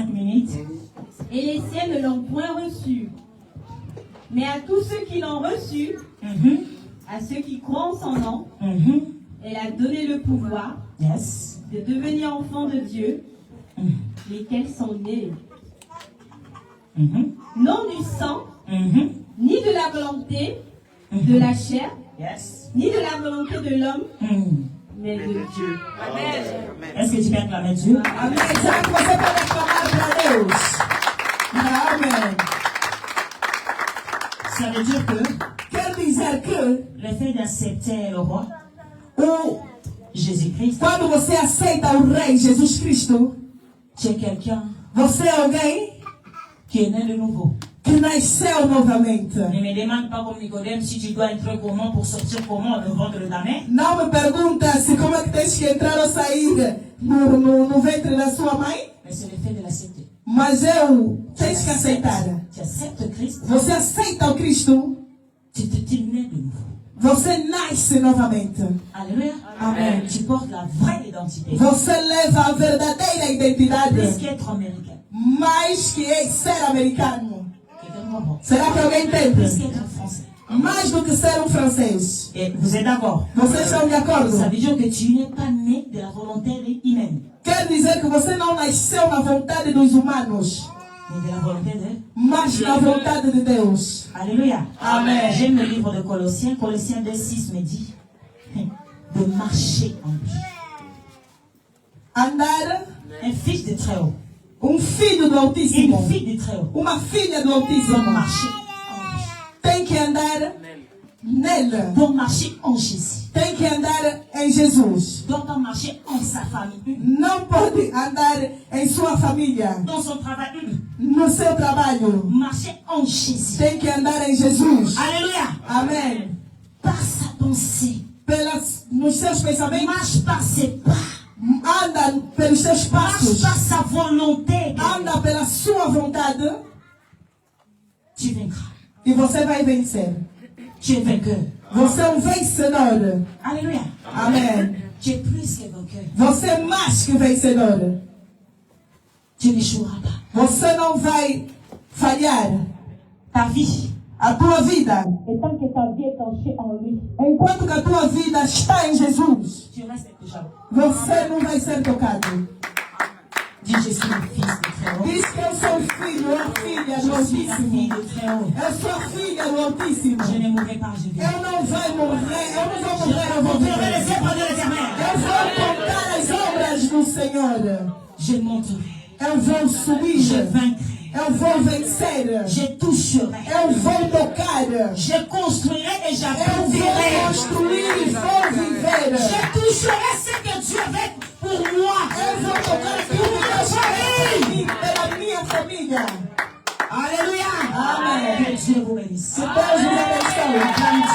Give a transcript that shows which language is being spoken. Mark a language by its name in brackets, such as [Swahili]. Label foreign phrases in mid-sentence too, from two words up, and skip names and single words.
[French] 5 minutes. et les siens ne l'ont point reçue. Mais à tous ceux qui l'ont reçue, Mhm. à ceux qui croient en son nom, Mhm. elle a donné le pouvoir Yes. de devenir enfants de Dieu, lesquels sont nés, Mhm. non du sang, Mhm. ni de la volonté de la chair, Yes. ni de la volonté de l'homme, Mhm. mais de Dieu. Est-ce que tu peux acclamer Dieu? [Portuguese] Amém. Será que você pode aclamar para Deus? Amém. [French] Ça veut dire que [Portuguese] Quer dizer que [French] le fait d'accepter le roi, [Portuguese] o, [French] Jésus-Christ, [Portuguese] quando você aceita o Rei Jesus Cristo, [French] tu es quelqu'un [Portuguese] você é alguém [French] qui est né de nouveau. [Portuguese] que nasceu novamente. [French] Ne me demande pas comme Nicodème si tu dois entrer comment pour sortir comment le ventre de ta mère. [Portuguese] Não me pergunta se como é que tens que entrar ou sair no ventre da sua mãe, [French] Mais c'est le fait de l'accepter. [Portuguese] mas tens que aceitar. [French] Tu acceptes Christ, [Portuguese] Você aceita o Cristo, [French] tu nais de nouveau. [Portuguese] você nasce novamente. [French] Alléluia. [Portuguese] Amen. [French] Tu portes la vraie identité. [Portuguese] Você leva a verdadeira [French] Plus [Portuguese] identidade, [French] qu'être américain. [Portuguese] mais que ser americano. [French] Quelqu'un comprend? [Portuguese] Será que alguém [French] Plus [Portuguese] entende? [French] qu'être français. [Portuguese] Mais do que ser francês. [French] Et vous êtes d'accord? [Portuguese] Vocês estão de acordo? [French] Ça veut dire que tu n'es pas né de la volonté humaine, [Portuguese] Quer dizer que você não nasceu na vontade dos humanos, [French] mais de la volonté de... [Portuguese] mas na vontade de Deus. [French] Alléluia. [Portuguese] Amen. [French] J'aime le livre de Colossiens. Colossiens 2:6 me dit de marcher en lui. [Portuguese] Andar, [French] Un fils de très haut. [Portuguese] filho do Altíssimo, [French] Une fille de très haut. [Portuguese] uma filha do [French] Doit [Portuguese] Altíssimo, [French] marcher en lui. [Portuguese] tem que andar nele, [French] Doit marcher en Jésus. [Portuguese] tem que andar em Jesus. [French] Doit pas marcher en sa famille. [Portuguese] Não pode andar em sua família, [French] Dans son travail. [Portuguese] no seu trabalho. [French] Marcher en Jésus. [Portuguese] Tem que andar em Jesus. [French] Alléluia. [Portuguese] Amém. [French] Par sa pensée. [Portuguese] Nos seus pensamentos, [French] Marche par ses pas. [Portuguese] anda pelos seus [French] Marche [Portuguese] passos, [French] par sa volonté. [Portuguese] anda pela sua vontade [French] Tu vaincras. [Portuguese] e você vai vencer. [French] Tu es vainqueur. [Portuguese] Você é vencedor. [French] Alléluia. [Portuguese] Amém. [French] Tu es plus que vainqueur. [Portuguese] Você é mais que vencedor. [French] Tu n'échoueras pas. [Portuguese] Você não vai falhar. [French] Ta vie. [Portuguese] A tua vida, [French] Et tant que ta vie est ancrée en lui, [Portuguese] enquanto que a tua vida está em Jesus, [French] tu restes intouchable. [Portuguese] você não vai ser tocado. [French] Dis, je suis le fils de très haut. [Portuguese] Diz que eu sou filho ou filha do [French] Je suis la fille [Portuguese] Altíssimo. [French] de très haut. [Portuguese] Eu sou filha do Altíssimo. [French] Je ne mourrai pas, je vis. [Portuguese] Eu não vou morrer, eu não vou morrer, eu vou [French] Contemplerai les [Portuguese] viver. [French] œuvres de l'Éternel. [Portuguese] Eu vou contar as obras do Senhor. [French] Je monterai. [Portuguese] Eu vou [French] Je [Portuguese] subir. [French] vaincrai. [Portuguese] Eu vou vencer. [French] Je toucherai. [Portuguese] Eu vou tocar. [French] Je construirai et [Portuguese] Eu [French] j'approuverai. [Portuguese] vou construir e vou viver. [French] Je toucherai ce que Dieu avait pour moi. [Portuguese] Eu vou tocar tudo que Deus fez pela minha família. [French] Alléluia. [Portuguese] Amen. [French] Que Dieu vous bénisse. [Portuguese] Que Deus nos abençoe.